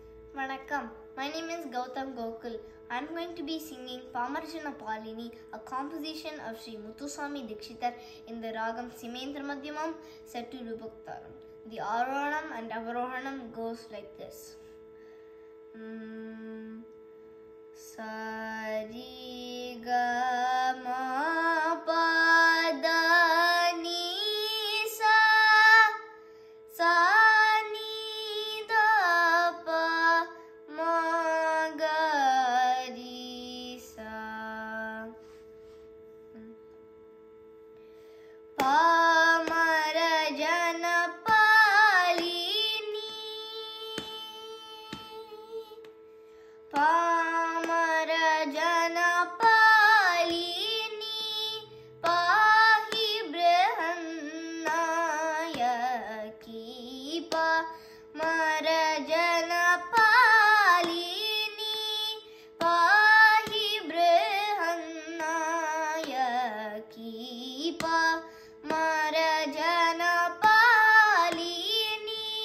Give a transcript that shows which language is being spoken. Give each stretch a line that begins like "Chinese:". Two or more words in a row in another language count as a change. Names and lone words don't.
English: Vanakkam. My name is Gautam Gokul. I am going to be singing Pamarjana Palini, a composition of Sri Muthuswami Dikshitar in the Ragam Simendra Madhyamam set to Rupaktaram. The Arohanam and Avarohanam goes like this.
Sanskrit: Sari ga ma pa da ni sa sa ni da pa ma ga ri sa pa mara jana palini Pamara jana palini pahi brahannayaki Pamara jana palini pahi brahannayaki Pamara jana palini